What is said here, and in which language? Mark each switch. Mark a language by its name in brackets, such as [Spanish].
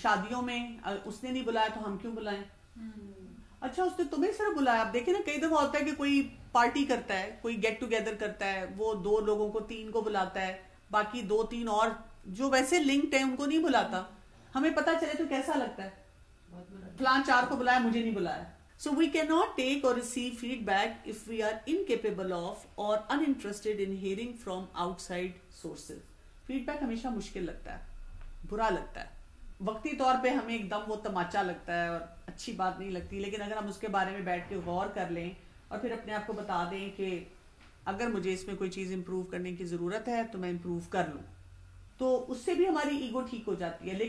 [Urdu] شادیوں میں اس نے نہیں بلایا تو ہم کیوں بلائیں؟ اچھا اس نے تمہیں صرف بلایا. آپ دیکھیں نا کئی دفعہ ہوتا ہے کہ کوئی پارٹی کرتا ہے, کوئی گیٹ ٹوگیدر کرتا ہے, وہ 2 لوگوں کو 3 کو بلاتا ہے, باقی 2-3 اور جو ویسے لنکڈ ہیں ان کو نہیں بلاتا. ہمیں پتا چلے تو کیسا لگتا ہے, فلاں 4 کو بلایا مجھے نہیں بلایا. [English] So we cannot take or receive feedback if we are incapable of or uninterested in hearing from outside sources. [Urdu] Feed back ہمیشہ مشکل لگتا ہے, برا لگتا ہے, وقتی طور پہ ہمیں ایک دم وہ تماچا لگتا ہے اور اچھی بات نہیں لگتی. لیکن اگر ہم اس کے بارے میں بیٹھ کے غور کر لیں اور پھر اپنے آپ کو بتا دیں کہ اگر مجھے اس میں کوئی چیز امپروو کرنے کی ضرورت ہے تو میں امپروو کر لوں, تو اس سے بھی ہماری ایگو ٹھیک ہو جاتی ہے.